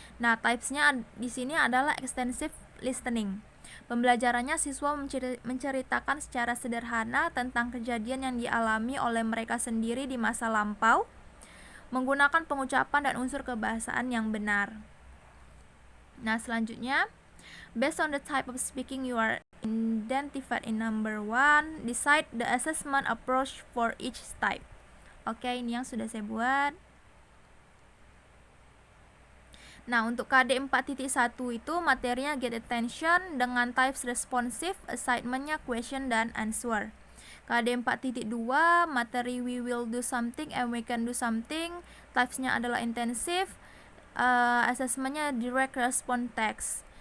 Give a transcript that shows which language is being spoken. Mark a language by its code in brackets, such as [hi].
[id] Nah, types-nya di sini adalah extensive listening. Pembelajarannya siswa menceritakan secara sederhana tentang kejadian yang dialami oleh mereka sendiri di masa lampau menggunakan pengucapan dan unsur kebahasaan yang benar. Nah, selanjutnya, [en] based on the type of speaking you are identified in number 1, decide the assessment approach for each type. [id] Oke, ini yang sudah saya buat. Nah, untuk KD 4.1 itu materinya get attention dengan types responsive, assignmentnya question dan answer. KD 4.2 materi [en] we will do something [id] and we can do something, typesnya adalah intensive, assessmentnya direct response text.